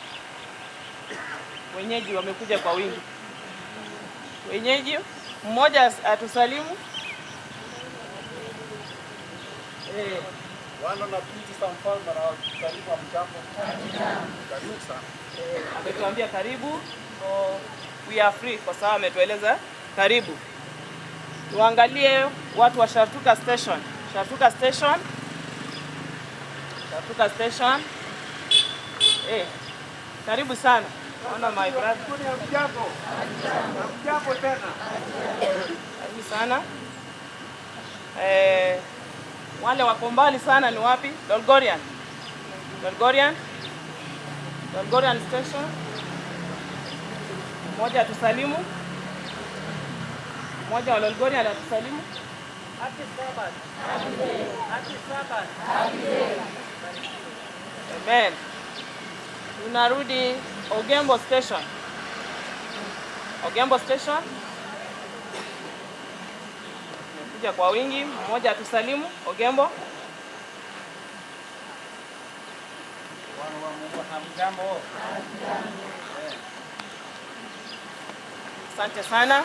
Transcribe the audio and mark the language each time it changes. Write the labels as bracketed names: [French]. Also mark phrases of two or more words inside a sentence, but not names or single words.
[Swahili] Wenyeji wamekuja kwa wingi. Wenyeji, mmoja atusalimu. Wana na binti za mfalme na wasalimu wa mjambo. Karibu sana. Ametuambia karibu. [English] So we are free [Swahili] kwa sababu ametueleza karibu. Tuangalie watu wa Shartuka Station. Shartuka Station. Shartuka Station. Karibu sana. Ona [English] my brother. [Swahili] Mjambo. Mjambo tena. Karibu sana. Wale wako mbali sana ni wapi? Dolgorian. Dolgorian. Dolgorian Station. Mmoja atusalimu. Mmoja wa Dolgorian atusalimu. [English] Happy Sabbath. Happy Sabbath. [Swahili] Amen. Tunarudi Ogembo Station. Ogembo Station. Kuja kwa wingi, mmoja atusalimu. Ogembo. Wana wa Mungu na mjambo. Asante sana.